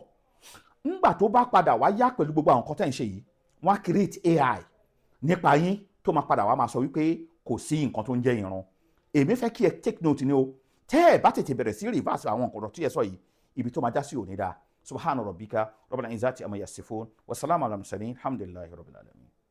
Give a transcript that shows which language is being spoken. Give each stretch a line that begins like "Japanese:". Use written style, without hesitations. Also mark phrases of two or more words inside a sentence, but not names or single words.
Yoruba: Ńgbà tó bá padà wá yá pẹ̀lú gbogbo àwọn nǹkan tẹ́ ń ṣe yìí, wọ́n á
English: create AI
Yoruba: nípa yín tó máa padà wá máa sọ wípé kò sí nǹkan tó ń jẹ́ ìran. Èmi fẹ́ kí ẹ
English: take note
Yoruba: ni o, tẹ́ ẹ bá tètè bẹ̀rẹ̀ sí reverse àwọn nǹkan tí ẹ sọ yìí, ibi tó máa já sí òní dáa.
Arabic: سبحان ربك رب العزة عما يصفون وسلام على المرسلين، الحمد لله رب العالمين.